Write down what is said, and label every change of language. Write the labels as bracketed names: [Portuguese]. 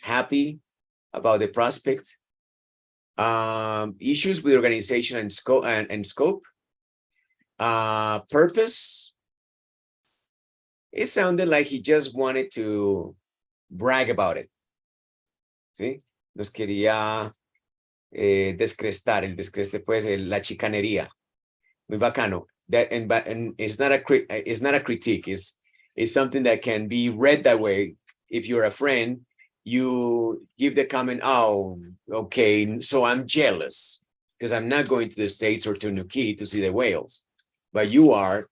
[English] Happy about the prospect. Issues with organization and scope. Purpose. It sounded like he just wanted to brag about it. [Spanish] ¿Sí? Nos quería descrestar. El descreste, pues, la chicanería. Muy bacano. [English] That and it's not a critique. It's something that can be read that way. If you're a friend, you give the comment, oh, okay, so I'm jealous because I'm not going to the States or to Nuquí to see the whales. But you are.